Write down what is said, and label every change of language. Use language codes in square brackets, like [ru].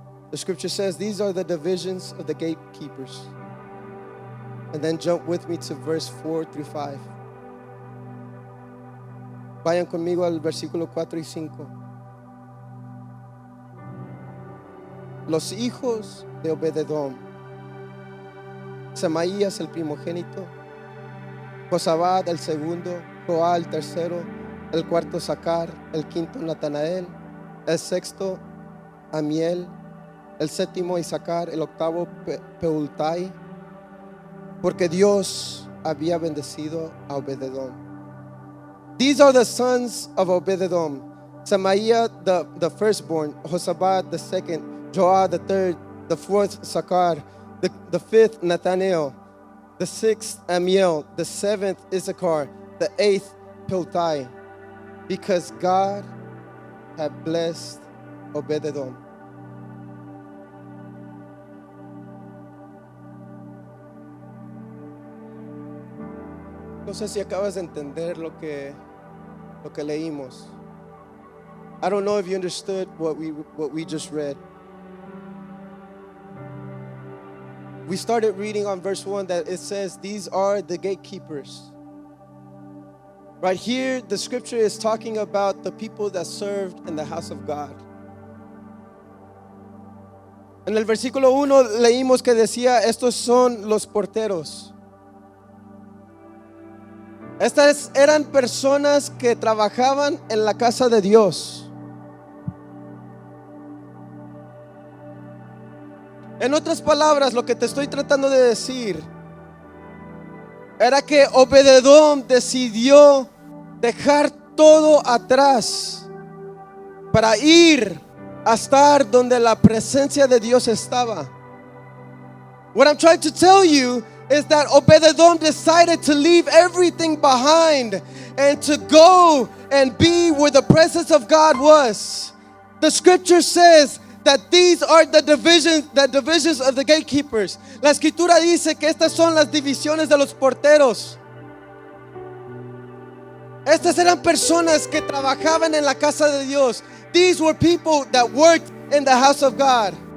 [en] The scripture says these are the divisions of the gatekeepers. And then jump with me to verse 4 through 5. [es] Vayan conmigo al versículo 4 y 5. Los hijos de Obed-Edom: Semaías el primogénito, Josabad el segundo, Joá el tercero, el cuarto Sacar, el quinto Natanael, el sexto Amiel, el séptimo Isacar, el octavo Peultai, porque Dios había bendecido a Obed-Edom. [en] These are the sons of Obed-Edom: Semaías the firstborn, Josabad the second, Joah the third, the fourth Sacar, the fifth Nathanael, the sixth Amiel, the seventh Issachar, the eighth Peultai, because God had blessed Obed-Edom. [es] No sé si acabas de entender lo que leímos. [en] I don't know if you understood what we just read. We started reading on verse 1 that it says these are the gatekeepers. Right here, the scripture is talking about the people that served in the house of God. [es] En el versículo 1 leímos que decía: estos son los porteros. Estas eran personas que trabajaban en la casa de Dios. En otras palabras, lo que te estoy tratando de decir era que Obed-Edom decidió dejar todo atrás para ir a estar donde la presencia de Dios estaba. [en] What I'm trying to tell you is that Obed-Edom decided to leave everything behind and to go and be where the presence of God was. The scripture says that these are the divisions of the gatekeepers. [es] La escritura dice que estas son las divisiones de los porteros. Estas eran personas que trabajaban en la casa de Dios. [en] These were people that worked in the house of God.